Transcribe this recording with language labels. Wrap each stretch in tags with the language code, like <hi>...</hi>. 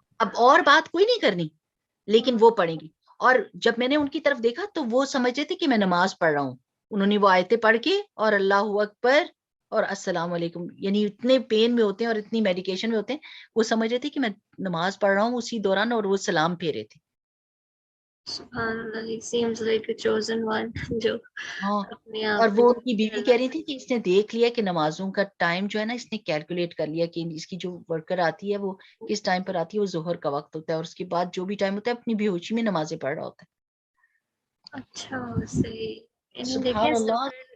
<ur>اب اور بات کوئی نہیں کرنی, لیکن وہ پڑھیں گی. اور جب میں نے ان کی طرف دیکھا تو وہ سمجھتے تھے کہ میں نماز پڑھ رہا ہوں. انہوں نے وہ آیتیں پڑھ کے اور اللہ اکبر اور السلام علیکم, یعنی اتنے پین میں ہوتے ہیں اور اتنی میڈیکیشن میں ہوتے ہیں, وہ سمجھ رہے تھے کہ میں نماز پڑھ رہا ہوں اسی دوران, اور وہ سلام پھیرے تھے.</ur> <ar>سبحان اللہ,</ar> <en>he seems like a chosen one.</en> <ur>جو اپنے آپ اور وہ ان کی بیوی کہہ رہی تھی کہ اس نے دیکھ لیا کہ نمازوں کا ٹائم جو ہے نا, اس نے کیلکولیٹ کر لیا کہ اس کی جو ورکر آتی ہے وہ کس ٹائم پر آتی ہے, وہ ظہر کا وقت ہوتا ہے, اور اس کے بعد جو بھی ٹائم ہوتا ہے اپنی بے ہوشی میں نمازیں پڑھ رہا ہوتا ہے. اچھا صحیح. سبحان اللہ.</ur>